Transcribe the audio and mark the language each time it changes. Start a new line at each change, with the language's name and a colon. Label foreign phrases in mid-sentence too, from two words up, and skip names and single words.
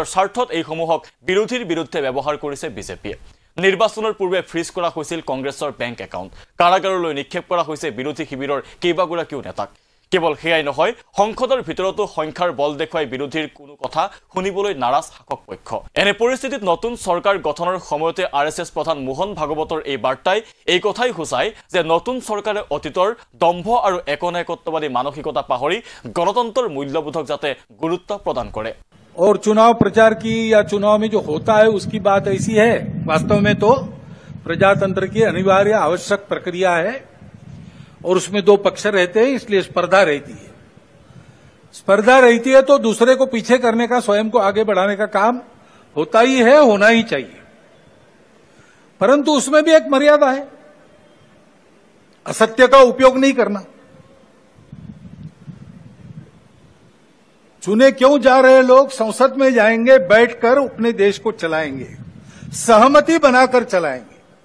Assamese: স্বাৰ্থত এইসমূহক বিৰোধীৰ বিৰুদ্ধে ব্যৱহাৰ কৰিছে বিজেপিয়ে নিৰ্বাচনৰ পূৰ্বে ফ্ৰিজ কৰা হৈছিল কংগ্ৰেছৰ বেংক একাউণ্ট কাৰাগাৰলৈ নিক্ষেপ কৰা হৈছে বিৰোধী শিবিৰৰ কেইবাগৰাকীও নেতাক কেৱল হেয়াই নহয় সংসদৰ ভিতৰতো সংখ্যাৰ বল দেখুৱাই বিৰোধীৰ কোনো কথা শুনিবলৈ নাৰাজ শাসক পক্ষ এনে পৰিস্থিতিত নতুন চৰকাৰ গঠনৰ সময়তে আৰএছএছ প্ৰধান মোহন ভাগৱতৰ এই বাৰ্তাই এই কথাই সূচায় যে নতুন চৰকাৰে অতীতৰ দম্ভ আৰু একনায়কত্ববাদী মানসিকতা পাহৰি গণতন্ত্ৰৰ মূল্যবোধক যাতে গুৰুত্ব প্ৰদান কৰে
Hindi: और चुनाव प्रचार की या चुनाव में जो होता है उसकी बात ऐसी है वास्तव में तो प्रजातंत्र की अनिवार्य आवश्यक प्रक्रिया है और उसमें दो पक्ष रहते हैं इसलिए स्पर्धा रहती है तो दूसरे को पीछे करने का स्वयं को आगे बढ़ाने का काम होता ही है होना ही चाहिए परंतु उसमें भी एक मर्यादा है असत्य का उपयोग नहीं करना चुने क्यों जा रहे लोग संसद में जाएंगे बैठकर अपने देश को चलाएंगे सहमति बनाकर चलाएंगे